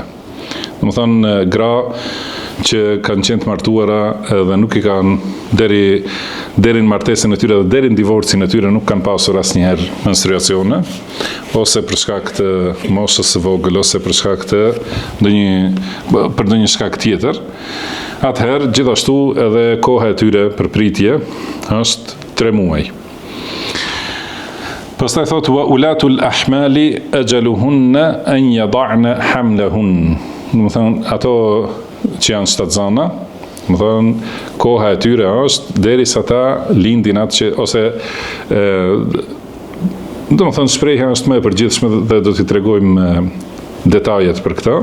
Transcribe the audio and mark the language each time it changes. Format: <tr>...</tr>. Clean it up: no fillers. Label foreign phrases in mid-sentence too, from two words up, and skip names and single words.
<sq>Domethënë gra që kanë qenë të martuara edhe nuk i kanë deri në martesën e tyre dhe deri në divorcin e tyre nuk kanë pasur asnjëherë menstruacione, ose për shkak të moshës së vogël ose për shkak të ndonjë shkak tjetër. Atëherë gjithashtu edhe koha e tyre për pritje është 3 muaj. Pastaj thotë</sq> <ar>وأولات الأحمال أجلهن أن يضعن حملهن.</ar> <sq>Domethënë ato që janë shtatzana, domethënë koha e tyre është derisa ta lindin atë që ose domethënë shprehja është më e përgjithshme dhe do t'i tregojmë detajet për këtë.</sq>